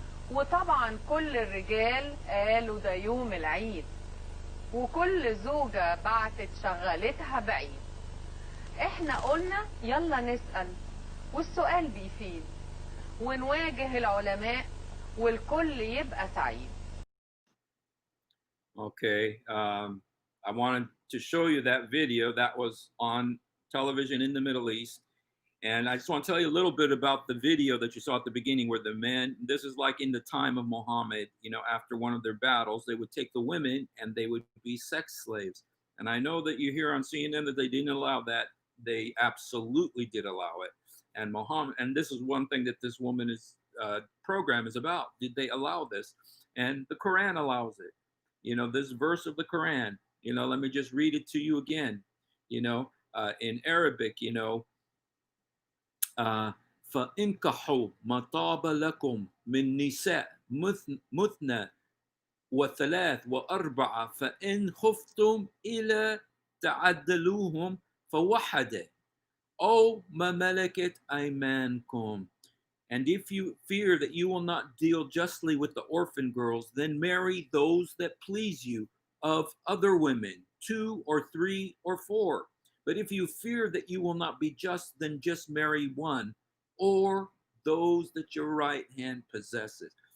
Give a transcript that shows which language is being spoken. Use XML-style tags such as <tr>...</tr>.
<ar>وطبعا كل الرجال قالوا ده يوم العيد، وكل زوجة بعتت شغالتها بعيد. احنا قلنا يلا نسأل، والسؤال بيفيد، ونواجه العلماء والكل يبقى سعيد.</ar> <en>Okay, I wanted to show you that video that was on television in the Middle East. And I just want to tell you a little bit about the video that you saw at the beginning where the men, this is like in the time of Muhammad, after one of their battles, they would take the women and they would be sex slaves. And I know that you hear on CNN that they didn't allow that. They absolutely did allow it. And Muhammad, and this is one thing that this woman's program is about. Did they allow this? And the Quran allows it. This verse of the Quran, let me just read it to you again, in Arabic,</en> <ar>فانكحوا ما طاب لكم من نساء مثنى وثلاث وأربعة فإن خفتم إلى تعدلوهم فوحدة أو ما ملكت أيمانكم.</ar> <en>And if you fear that you will not deal justly with the orphan girls, then marry those that please you of other women, 2 or 3 or 4. But if you fear that you will not be just, then just marry one, or those that your right hand possesses.</en>